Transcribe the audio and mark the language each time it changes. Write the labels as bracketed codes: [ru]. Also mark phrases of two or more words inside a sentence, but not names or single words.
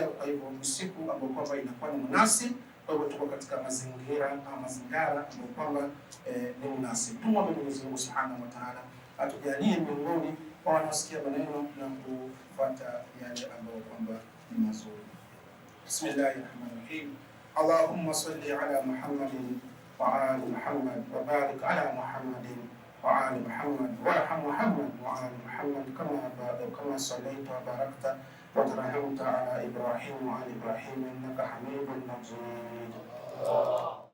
[sw] Kwa hivyo ni siku ambayo kwamba inakuwa ni munasib. Kwa hivyo tuko katika mazingara ambayo kwamba ni munasib. Tumwombe Mwenyezi Mungu [ar] سبحانه وتعالى [sw] atujalie miongoni mwa wanaosikia maneno na kufuata yale ambayo kwamba ni mazuri. [ar] بسم الله الرحمن الرحيم. اللهم صل على محمد وآل محمد وبارك على محمد وآل محمد وارحم محمد وآل محمد كما صليت وباركت وترحمت على إبراهيم وآل إبراهيم إنك حميد مجيد.